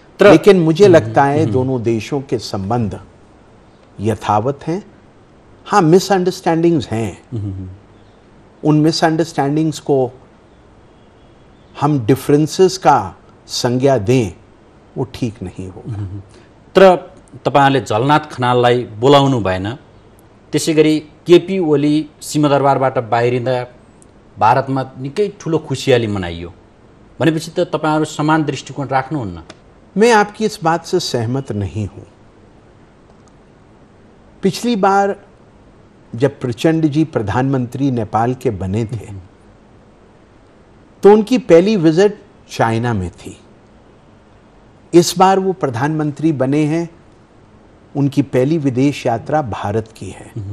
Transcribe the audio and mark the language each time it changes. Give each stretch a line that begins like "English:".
Hindi: लेकिन मुझे लगता है दोनों देशों के संबंध यथावत हैं। हाँ, मिसअंडरस्टैंडिंग्स हैं। उन मिसअंडरस्टैंडिंग्स को हम डिफरेंसेस का संज्ञा दें, वो ठीक नहीं होगा।
Nepali: तर तपाईंले झलनाथ खनाललाई बोलाउनु भएन। त्यसैगरी केपी ओली सिंहदरबारबाट बाहिरिँदा भारतमा निकै ठुलो खुसियाली मनाइयो भनेपछि त तपाईहरु समान दृष्टिकोण राख्नुहुन्न?
Hindi: मैं आपकी इस बात से सहमत नहीं हूं। पिछली बार जब प्रचंड जी प्रधानमंत्री नेपाल के बने थे तो उनकी पहली विजिट चाइना में थी। इस बार वो प्रधानमंत्री बने हैं, उनकी पहली विदेश यात्रा भारत की है।